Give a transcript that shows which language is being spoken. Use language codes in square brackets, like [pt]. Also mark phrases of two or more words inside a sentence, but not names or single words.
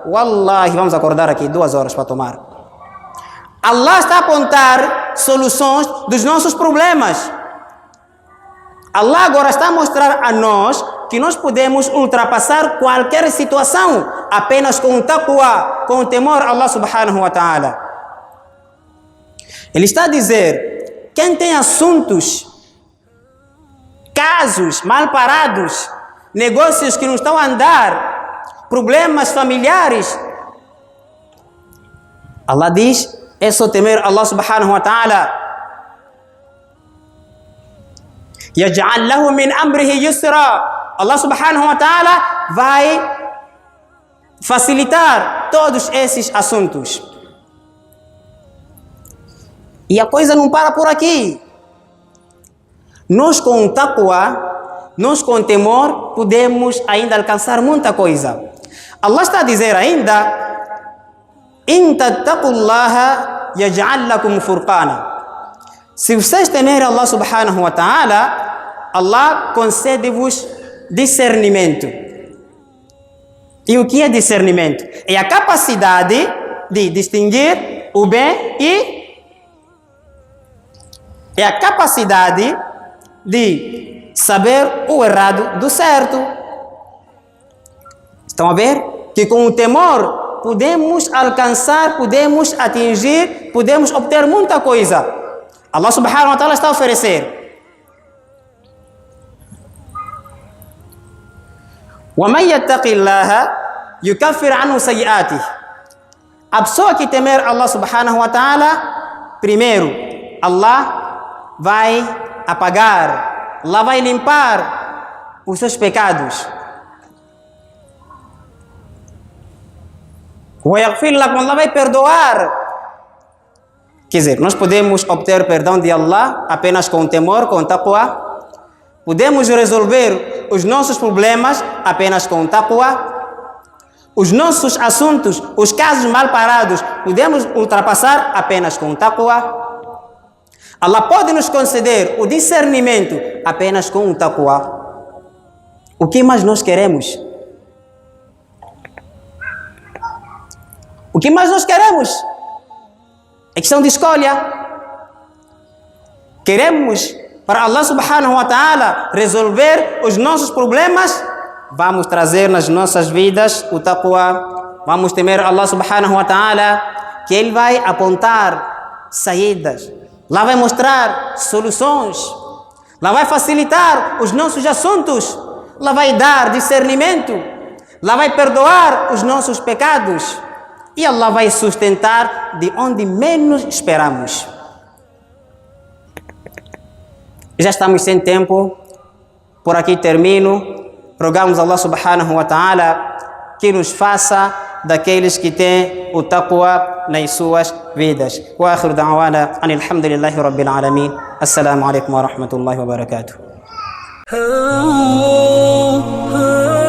[pt] Wallahi, vamos acordar aqui 2 horas para tomar. Allah está a apontar soluções dos nossos problemas. Allah agora está a mostrar a nós que nós podemos ultrapassar qualquer situação apenas com o taqwa, com o temor a Allah [ar] سبحانه وتعالى. [pt] Ele está a dizer, quem tem assuntos casos mal parados, negócios que não estão a andar, problemas familiares. Allah diz, é só temer Allah [ar] سبحانه وتعالى. يجعل له من أمره يسرا. [pt] Allah [ar] سبحانه وتعالى [pt] vai facilitar todos esses assuntos. E a coisa não para por aqui. Nós com taqwa, nós com temor, podemos ainda alcançar muita coisa. Allah está a dizer ainda, [ar] إن تتقوا الله يجعل لكم فرقانا. [pt] Se vocês temerem Allah [ar] سبحانه وتعالى, [pt] Allah concede-vos discernimento. E o que é discernimento? É a capacidade de distinguir o bem e é a capacidade de saber o errado do certo. Estão a ver? Que com o temor podemos alcançar, podemos atingir, podemos obter muita coisa. Allah [ar] سبحانه وتعالى [pt] está a oferecer. [ar] وَمَنْ يَتَّقِ اللَّهَ يُكَفِّرْ عَنْهُ سَيِّئَاتِهِ. [pt] A pessoa que temer Allah [ar] سبحانه وتعالى, [pt] primeiro, Allah vai apagar, Allah vai limpar os seus pecados. [ar] وَيَغْفِرْ لَكُمْ, [pt] Allah vai perdoar. Quer dizer, nós podemos obter perdão de Allah apenas com temor, com taqwa. Podemos resolver os nossos problemas apenas com taqwa. Os nossos assuntos, os casos mal parados, podemos ultrapassar apenas com taqwa. Allah pode nos conceder o discernimento apenas com o taqwa. O que mais nós queremos? O que mais nós queremos? É questão de escolha. Queremos para Allah [ar] سبحانه وتعالى [pt] resolver os nossos problemas, vamos trazer nas nossas vidas o taqwa, vamos temer Allah [ar] سبحانه وتعالى, [pt] que Ele vai apontar saídas, lá vai mostrar soluções, lá vai facilitar os nossos assuntos, lá vai dar discernimento, lá vai perdoar os nossos pecados e Allah vai sustentar de onde menos esperamos. Já estamos sem tempo, por aqui termino. Rogamos Allah [ar] سبحانه وتعالى [pt] que nos faça daqueles que têm o taqwa nas suas vidas. [ar] وآخر دعوانا أن الحمد لله رب العالمين. السلام عليكم ورحمة الله وبركاته.